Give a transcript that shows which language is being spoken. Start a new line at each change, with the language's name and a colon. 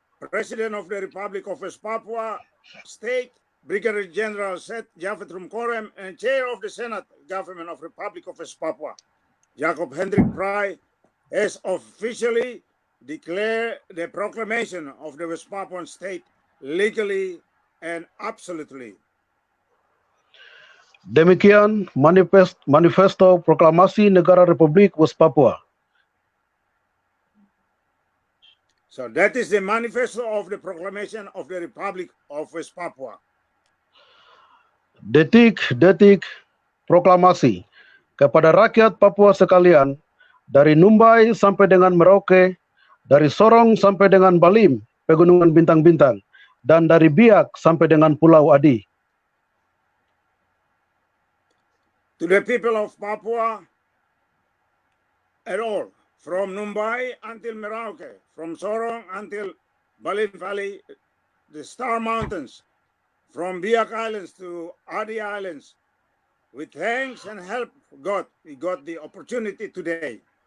English: President of the Republic of West Papua State, Brigadier-General Seth J and Chair of the Senate Government of Republic of West Papua, Henderik Prai, has officially declared the proclamation of the West Papuan state legally and absolutely.
Indonesian: Demikian manifesto proklamasi negara Republik West Papua.
English: So that is the manifesto of the proclamation of the Republic of West Papua.
Indonesian: Detik-detik proklamasi kepada rakyat Papua sekalian, dari Numbay sampai dengan Merauke, dari Sorong sampai dengan Balim, Pegunungan Bintang-Bintang, dan dari Biak sampai dengan Pulau Adi.
English: To the people of Papua at all, from Numbay until Merauke, from Sorong until Balim Valley, the Star Mountains, from Biak Islands to Adi Islands, with thanks and help God, we got the opportunity today.